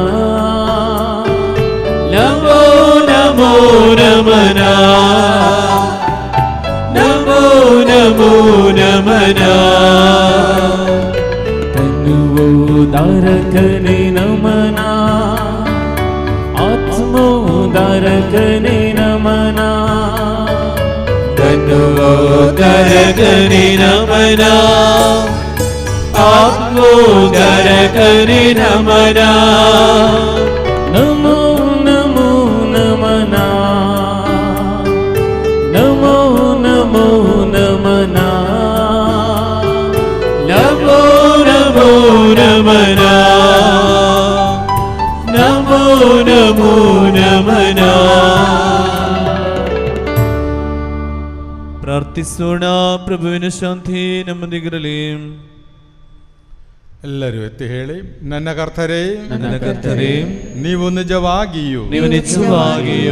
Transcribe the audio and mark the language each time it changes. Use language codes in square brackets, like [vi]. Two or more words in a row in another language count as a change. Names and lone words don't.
[kn] ನಮೋ ನಮೋ ನಮನ, ನಮೋ ನಮೋ ನಮನ. ತನುವೋದಾರಕನೇ ನಮನ, ಆತ್ಮೋದಾರಕನೇ ನಮನ. ತನುವೋದಾರಕನೇ [ml] ആത്മോദ്ധാരകനെ നമന ആത്മോദ്ധാരകനെ നമന നമോ നമോ നമന നമോ നമോ നമന നമോ നമോ നമന നമോ നമോ നമന ಪ್ರಾರ್ಥಿಸೋಣ. [kn] ಪ್ರಭುವಿನ ಶಾಂತಿ ನಮ್ಮೊಂದಿಗಿರಲಿ. ಎಲ್ಲರೂ ಎತ್ತಿ ಹೇಳಿ, ನನ್ನ ಕರ್ತರೇ, ನನ್ನ ಕರ್ತರೇ, ನೀವು ನಿಜವಾಗಿಯೂ ನೀವು ನಿಜವಾಗಿಯೂ